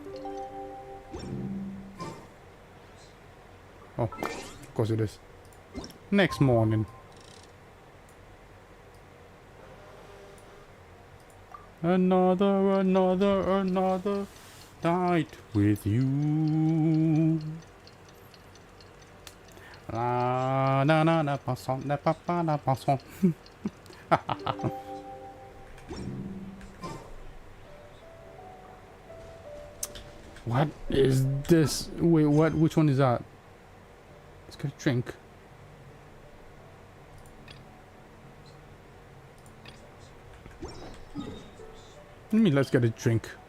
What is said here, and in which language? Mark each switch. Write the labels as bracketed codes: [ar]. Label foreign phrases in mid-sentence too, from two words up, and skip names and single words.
[en] Oh, of course it is. Next morning. Another night with you. La na na na passant, na papa na passant. What is this? Wait, what? Which one is that? Let's get a drink. Let's get a drink.